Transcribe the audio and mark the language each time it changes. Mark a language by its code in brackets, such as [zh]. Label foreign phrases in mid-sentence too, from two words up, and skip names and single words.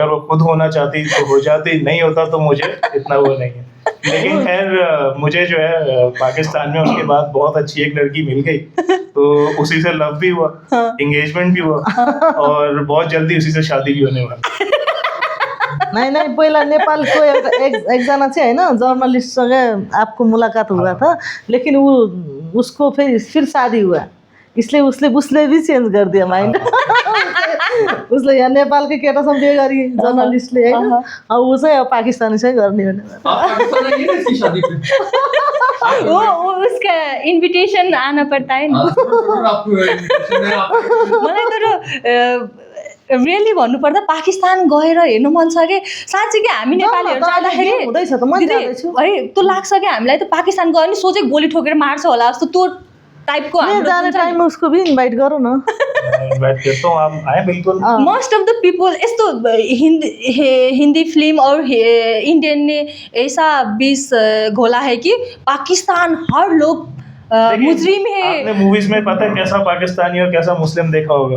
[hi] अगर वो खुद होना चाहती तो हो जाती, नहीं होता तो मुझे इतना वो नहीं है। लेकिन खैर मुझे जो है पाकिस्तान में उसके बाद बहुत अच्छी एक लड़की मिल गई, तो उसी से लव भी हुआ, एंगेजमेंट भी हुआ और बहुत जल्दी उसी से शादी भी होने वाली। नहीं [ne] पहिला नेपालको एउटा एकजना चाहिँ होइन जर्नलिस्टसँग [hi] आपको मुलाकात हुआ था, लेकिन वो उसको फिर शादी हुआ, इसलिए उसले भी चेंज कर दिया माइंड। [ne] उसले यहाँ नेपालकै केटासँग बिहे गरी जर्नलिस्टले होइन, अब ऊ चाहिँ अब पाकिस्तानीसँग गर्ने भने [hi] आप पाकिस्तान आइए ना इसकी शादी पे। वो उसका इन्भिटेसन आना पड़ता है हाँ, [ne] नि। [hi] जरूर आपको invitation है, आप [ne] मलाई तर रियली भन्नुपर्दा पाकिस्तान गएर हेर्नु मन छ कि साँच्चै कि हामी नेपालीहरू जाँदाखेरि हुँदैछ त, म दिदी, जाँदैछु। है त्यो लाग्छ कि हामीलाई त पाकिस्तान गयो भने सोझै गोली ठोकेर मार्छ होला जस्तो त्यो टाइपको [hi] मैं [ne] हाम्रो जाने जुन छ [hi] टाइम में उसको भी इनवाइट करो ना। इन्वाइट करता हूँ, आप आए बिल्कुल। हाँ। [en] most of the people [hi] यस्तो हिंदी फिल्म और इंडियन ने ऐसा बीस घोला है कि पाकिस्तान हर लोग देखिए, मुजरिम है। आपने मूवीज में पता है कैसा पाकिस्तानी और कैसा मुस्लिम देखा होगा?